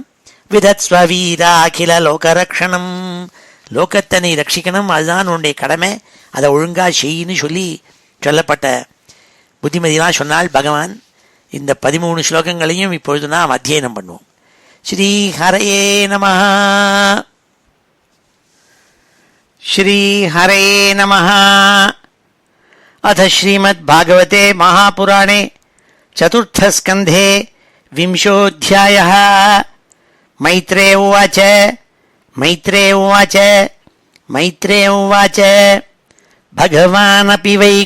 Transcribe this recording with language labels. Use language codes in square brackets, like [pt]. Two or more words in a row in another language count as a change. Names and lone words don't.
[sa] विधत्स्ववीराखिल लोक रक्षणम्, [ta] லோகத்தை நீ ரட்சிக்கணும், அதுதான் உன்னுடைய கடமை, அதை ஒழுங்காக செய்யின்னு சொல்லப்பட்ட புத்திமதியெல்லாம் சொன்னால் பகவான். இந்த 13 ஸ்லோகங்களையும் இப்பொழுது நாம் அத்தியனம் பண்ணுவோம். [sa] श्री हरये नमः। श्री हरये नमः. अथ श्रीमद्भागवते महापुराणे चतुर्थस्कन्धे विंशोऽध्यायः। मैत्रेय उवाच मैत्रेय उवाच भगवानपि